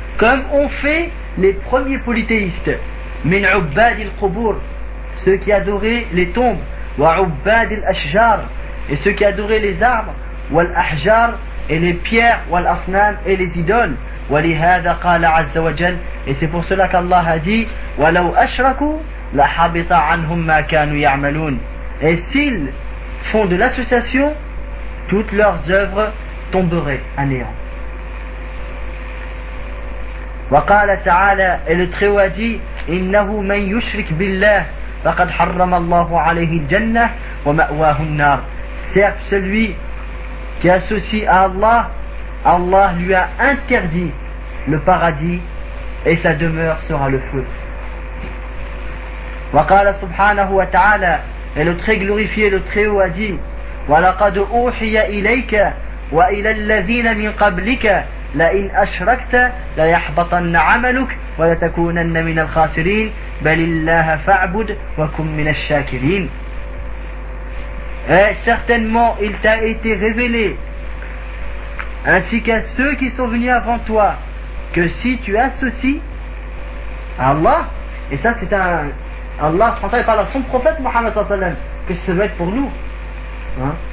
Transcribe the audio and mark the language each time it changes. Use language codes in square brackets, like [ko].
[fr] Comme ont fait les premiers polythéistes. [ar] من عباد القبور. [fr] Ceux qui adoraient les tombes. [ar] وعباد الأشجار. [fr] Et ceux qui adoraient les arbres. [ar] والأحجار. [fr] Et les pierres. [ar] والأصنام. [fr] Et les idoles. [ar] ولهذا قال عز وجل. [fr] Et c'est pour cela qu'Allah a dit. [ar] ولو أشركوا لحبط عنهم ما كانوا يعملون. [fr] Et s'ils font de l'association, toutes leurs œuvres tomberaient à néant. [ar] وقال تعالى, [fr] et le Très-Haut a dit, [ar] إنه من يشرك بالله فقد حرم الله عليه الجنة ومأواه النار. [fr] Certes, celui qui associe à Allah, Allah lui a interdit le paradis et sa demeure sera le feu. [ar] وقال سبحانه وتعالى, [fr] et le Très Glorifié, le Très-Haut a dit, [ar] وَلَقَدْ أُوحِيَ إِلَيْكَ وَإِلَى الَّذِينَ مِنْ قَبْلِكَ لَإِنْ أَشْرَكْتَ لَيَحْبَطَنَّ عَمَلُكَ وَلَتَكُونَنَّ مِنَ الْخَاسِرِينَ بَلِ اللَّهَ فَاعْبُدْ وَكُمْ مِنَ الشَّاكِرِينَ. [fr] Et certainement il t'a été révélé, ainsi qu'à ceux qui sont venus avant toi, que si tu associes Allah, et ça c'est un Allah il parle à son prophète Mohammed sallam, que ça doit être pour nous, hein?